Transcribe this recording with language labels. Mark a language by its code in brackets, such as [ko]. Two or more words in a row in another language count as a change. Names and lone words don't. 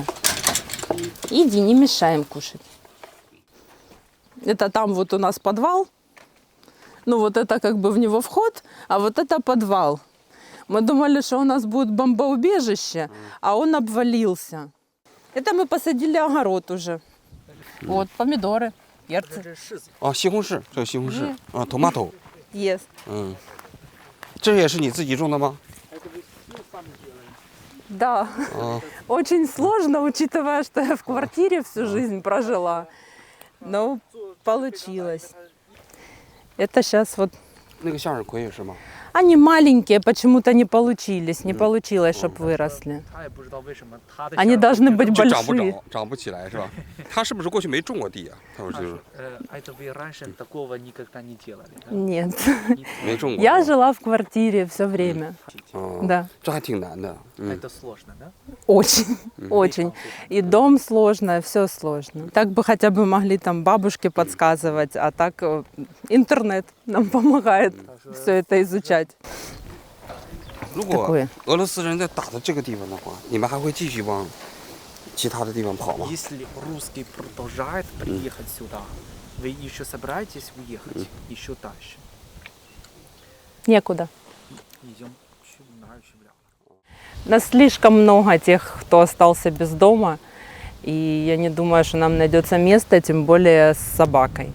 [ru] Иди, не мешаем кушать. Это там вот у нас подвал. Ну вот это как бы в него вход, а вот это подвал. Мы думали, что у нас будет бомбоубежище, а он обвалился. Это мы посадили огород уже. Вот, помидоры, перцы. [zh] 哦，西红柿，这个西红柿啊，tomato， [en] Yes. [zh] 嗯，这也是你自己种的吗？ [ru] Да. [zh] 啊， [ru] Очень сложно, учитывая, что я в квартире всю жизнь прожила. Но получилось. Это сейчас вот... [zh] 那个向日葵也是吗？ [ru] Они маленькие, почему-то не получились. Не получилось, чтобы выросли. [zh] 他也不知道为什么他的 [ru] Они должны быть [zh] 就长不 [ru] большие. [zh] 着，长不起来是吧？他是不是过去没种过地啊？他说就是 [ru] это вы раньше такого никогда не делали, да? Нет. [zh] 没种过。 [ru] Я жила в квартире все время. [zh] 哦， [ru] Да. [zh] 这还挺难的。嗯， [ru] Это сложно, да? Очень, очень. И дом сложно, все сложно. Так бы хотя бы могли там бабушки подсказывать, а так интернет нам помогает все это изучать. [zh] 如果 [ru] такое [zh] 俄罗斯人在打的这个地方的话，你们还会继续往其他的地方跑吗？ [ru] Если русский продолжает приехать сюда, вы еще собираетесь уехать еще дальше? Некуда. Идем на Чемля. Нас слишком много тех, кто остался без дома. И я не думаю, что нам найдется место, тем более с собакой.